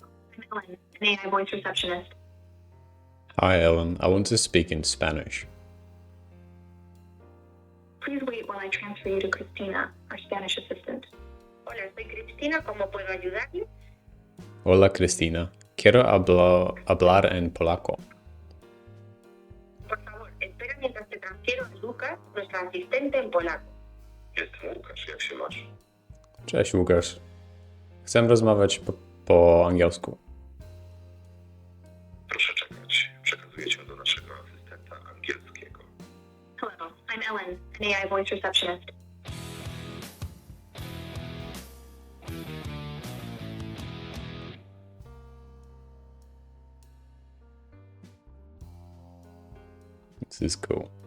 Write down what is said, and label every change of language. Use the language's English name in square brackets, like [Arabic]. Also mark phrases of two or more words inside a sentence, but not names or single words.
[English] I'm Ellen, an AI voice receptionist. Hi, Ellen. I want to speak in Spanish. Please wait while I transfer you to Christina, our Spanish assistant. [Spanish] Hola, soy Cristina, ¿cómo puedo ayudarle? Hola, Cristina. Quiero hablar en polaco. Por favor, espera mientras te transfiero a Lucas, nuestra asistente en polaco. [Polish] Jestem Łukasz, jak się masz? Cześć, Łukasz. Chcę rozmawiać po angielsku. Proszę czekać. Przekazuję cię do naszego asystenta angielskiego. [English] Hello, I'm Ellen, an AI voice receptionist. This is cool.